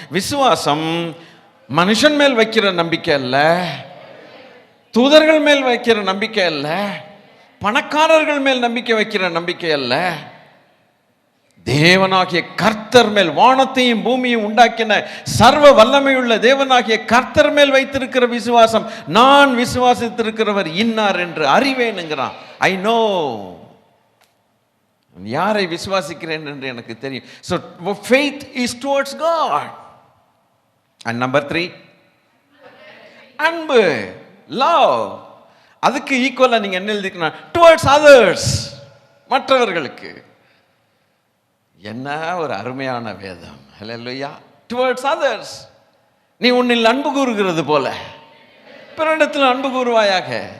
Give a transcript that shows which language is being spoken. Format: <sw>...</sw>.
<ta>விசுவாசம் மனுஷன் மேல் வைக்கிற நம்பிக்கை அல்ல, தூதர்கள் மேல் வைக்கிற நம்பிக்கை அல்ல, பணக்காரர்கள் மேல் நம்பிக்கை வைக்கிற நம்பிக்கை அல்ல, தேவனாகிய கர்த்தர் மேல், வானத்தையும் பூமியும் உண்டாக்கின சர்வ வல்லமையுள்ள தேவனாகிய கர்த்தர் மேல் வைத்திருக்கிற விசுவாசம். நான் விசுவாசித்திருக்கிறவர் இன்னார் என்று அறிவேனுங்கிறான்.</ta> <en>I know,</en> <ta>யாரை விசுவாசிக்கிறேன் என்று எனக்கு தெரியும்.</ta> <en>So faith is towards God. And number 3,</en> <ta>அன்பு, லவ். அதுக்கு ஈக்குவலா நீங்க என்ன எழுதிக்கணும்?</ta> <en>towards others,</en> <ta>மற்றவர்களுக்கு. என்ன ஒரு அருமையான வேதம். ஹல்லேலூயா. Towards others. நீ உன்னில் அன்பு கூறுகிறது போல பிறரிடத்தில் அன்பு கூறுவாயாக.</ta>